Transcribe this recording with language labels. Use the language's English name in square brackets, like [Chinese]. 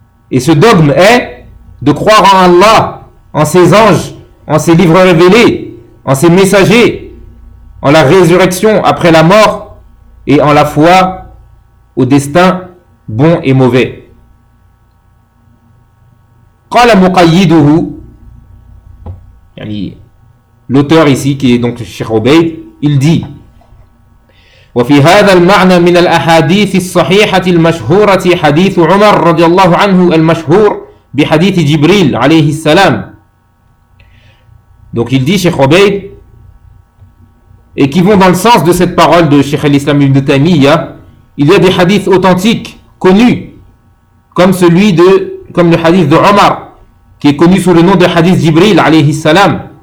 [French] et ce dogme est de croire en Allah, en ses anges, en ses livres révélés, en ses messagers, en la résurrection après la mort et en la foi au destin bon et mauvais. [Arabic] قال مقيده يعني [French] l'auteur ici qui est donc Cheikh Obeid, il dit [Arabic] وفي هذا المعنى من الأحاديث الصحيحة المشهورة حديث عمر رضي الله عنه المشهور بحديث جبريل عليه السلام. [French] Donc il dit Cheikh Obeid, et qui vont dans le sens de cette parole de Cheikh al-Islam ibn Taymiyyah, il y a des hadiths authentiques, connus, comme le hadith de Omar, qui est connu sous le nom de hadith Jibril, alayhi salam.